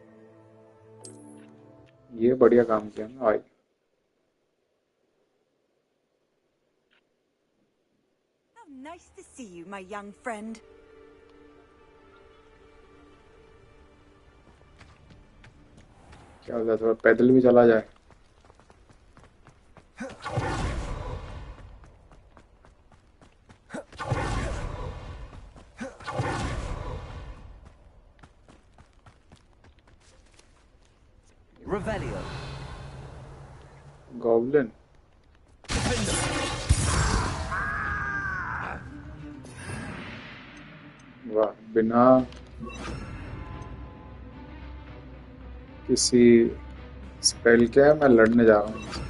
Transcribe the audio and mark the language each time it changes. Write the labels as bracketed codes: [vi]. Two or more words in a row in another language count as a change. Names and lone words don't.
[hi] ये बढ़िया काम किया ना भाई. [en] Nice to see you, my young friend. [hi] क्या होता है थोड़ा पैदल भी चला जाए. Revelio. Goblin. वाह बिना किसी स्पेल के मैं लड़ने जा रहा हूँ.